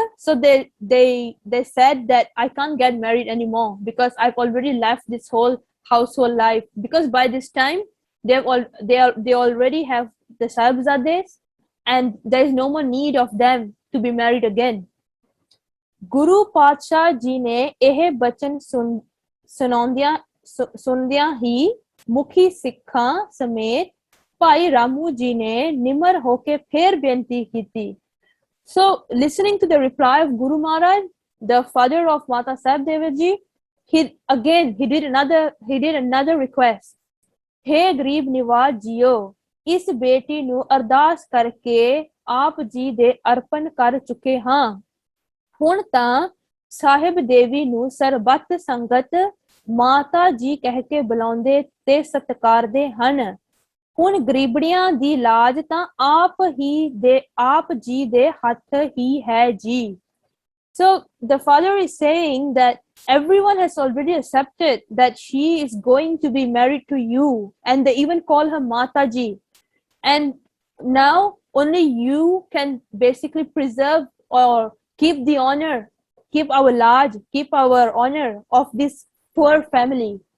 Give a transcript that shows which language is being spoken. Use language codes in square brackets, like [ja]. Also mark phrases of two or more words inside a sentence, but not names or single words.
[en] So they said that I can't get married anymore because I've already left this whole household life, because by this time they already have the Sahibzades and there is no more need of them to be married again. [pa] ਗੁਰੂ ਪਾਤਸ਼ਾਹ ਜੀ ਨੇ ਇਹ ਬਚਨ ਸੁਣਦਿਆਂ ਹੀ ਮੁਖੀ ਸਿੱਖਾਂ ਸਮੇਤ ਭਾਈ ਰਾਮੂ ਜੀ ਨੇ ਨਿਮਰ ਹੋ ਕੇ ਫੇਰ ਬੇਨਤੀ ਕੀਤੀ. [en] So listening to the reply of Guru Maharaj, the father of Mata Sahib Deva ji, he did another request. [pa] ਹੇ ਗਰੀਬ ਨਿਵਾਜ ਜੀਓ, ਇਸ ਬੇਟੀ ਨੂੰ ਅਰਦਾਸ ਕਰਕੇ ਆਪ ਜੀ ਦੇ ਅਰਪਣ ਕਰ ਚੁੱਕੇ ਹਾਂ. ਹੁਣ ਤਾਂ ਸਾਹਿਬ ਦੇਵੀ ਨੂੰ ਸਰਬੱਤ ਸੰਗਤ ਮਾਤਾ ਜੀ ਕਹਿ ਕੇ ਬੁਲਾਉਂਦੇ ਤੇ ਸਤਿਕਾਰਦੇ ਹਨ. ਹੁਣ ਗਰੀਬੜੀਆਂ ਦੀ ਲਾਜ ਤਾਂ ਆਪ ਜੀ ਦੇ ਹੱਥ ਹੀ ਹੈ ਜੀ. [en] So the father is saying that everyone has already accepted that she is going to be married to you, and they even call her Mataji. And now only you can basically preserve or keep the honor, keep our large, keep our honor of this poor family.